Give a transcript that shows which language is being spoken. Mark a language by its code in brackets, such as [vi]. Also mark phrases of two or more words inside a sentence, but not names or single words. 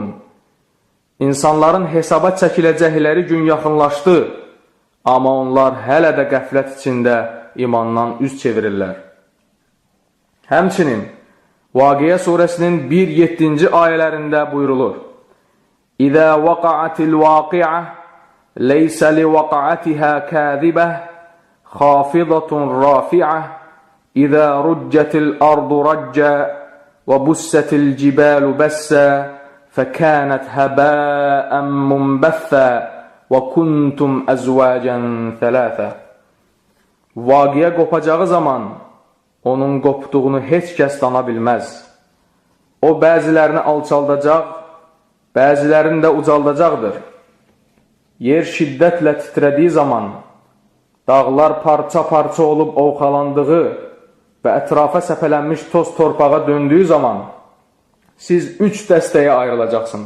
[az] İnsanların hesaba çəkiləcəkləri gün yaxınlaşdı, amma onlar hələ də qəflət içində imandan üz çevirirlər. Həmçinin Vaqiyə surəsinin 1-7-ci ayələrində buyurulur: [ar] إذا وقعت الواقعة ليس لوقعتها كاذبة خافضة رافعة إذا رجت الأرض رجا وبست الجبال بسا فكانت هباء منبثا وكنتم أزواجا ثلاثة. [az] Vaqiyə qopacağı zaman onun qopduğunu heç kəs dana bilməz. O bəzilərini alçaldacaq, bəzilərini də ucaldacaqdır. Yer şiddətlə titrədiyi zaman, dağlar parça-parça olub ovxalandığı və ətrafa səpələnmiş toz torpağa döndüyü zaman siz 3 dəstəyə ayrılacaqsınız.